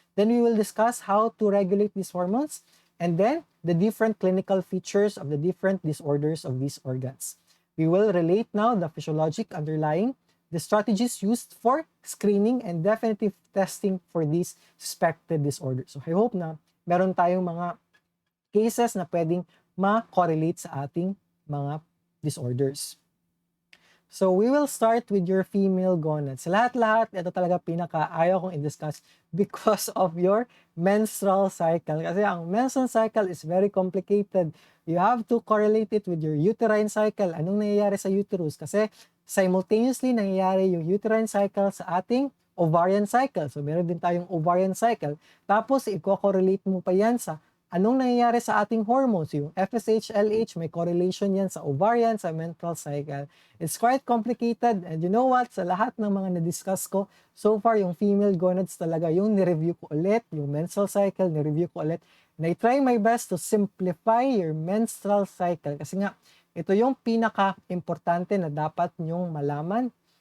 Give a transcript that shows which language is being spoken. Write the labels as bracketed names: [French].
[English] Then we will discuss how to regulate these hormones and then the different clinical features of the different disorders of these organs. We will relate now the physiologic underlying, the strategies used for screening and definitive testing for these suspected disorders. So I hope [Filipino] na meron tayong mga cases na pwedeng ma-correlate sa ating mga disorders. [English] So we will start with your female gonads. [Filipino] Sa lahat-lahat, ito talaga pinaka-ayaw kong i-discuss [English] because of your menstrual cycle. [Filipino] Kasi ang [English] menstrual cycle is very complicated. You have to correlate it with your uterine cycle. [Filipino] Anong nangyayari sa uterus? Kasi simultaneously nangyayari yung uterine cycle sa ating ovarian cycle. So meron din tayong ovarian cycle. Tapos i-correlate mo pa yan sa anong nangyayari sa ating hormones? Yung FSH, LH, may correlation yan sa ovarian, sa menstrual cycle. [English] It's quite complicated and you know what? [Filipino] Sa lahat ng mga na-discuss ko, so far yung female gonads talaga yung nireview ko ulit, yung menstrual cycle, nireview ko ulit. [English] And I try my best to simplify your menstrual cycle [Filipino] kasi nga, ito yung pinaka-importante na dapat nyong malaman.